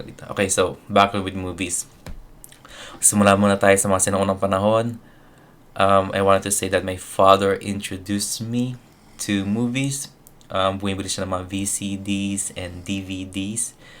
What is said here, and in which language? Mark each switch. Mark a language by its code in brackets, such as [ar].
[en] Okay, so, background with movies. [tl] Simula muna tayo sa mga sinaunang panahon. [en] I wanted to say that my father introduced me to movies. [tl] Bumibili siya ng mga VCDs and DVDs.